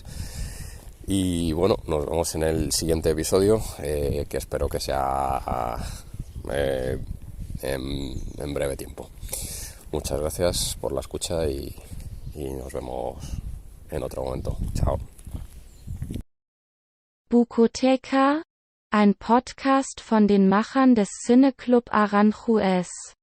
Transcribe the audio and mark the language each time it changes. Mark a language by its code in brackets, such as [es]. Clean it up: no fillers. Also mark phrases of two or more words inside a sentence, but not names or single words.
[es] Y bueno, nos vemos en el siguiente episodio, que espero que sea en breve tiempo. Muchas gracias por la escucha y nos vemos en otro momento. Chao. [de] Bukoteca, ein Podcast von den Machern des Cineclub Aranjuez.